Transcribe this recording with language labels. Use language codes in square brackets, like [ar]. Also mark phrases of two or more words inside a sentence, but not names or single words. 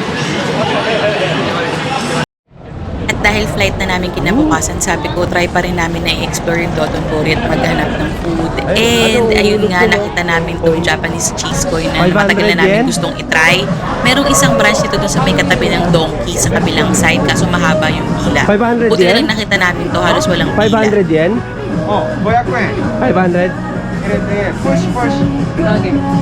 [tl] At dahil flight na namin kinabukasan, sabi ko, try pa rin namin na i-explore yung Dotonbori at maghanap ng food. And ayun nga, nakita namin itong [en] Japanese cheese coin [tl] na matagal na namin gustong itry. Merong isang branch dito dun sa may katabi ng Donkey sa kabilang side, kaso mahaba yung pila. 500 Buti na yen? lang nakita namin to, halos walang pila. 500 yen? [ja] 500円 500? 入れて、プッシュプッシュ。 [tl] Okay.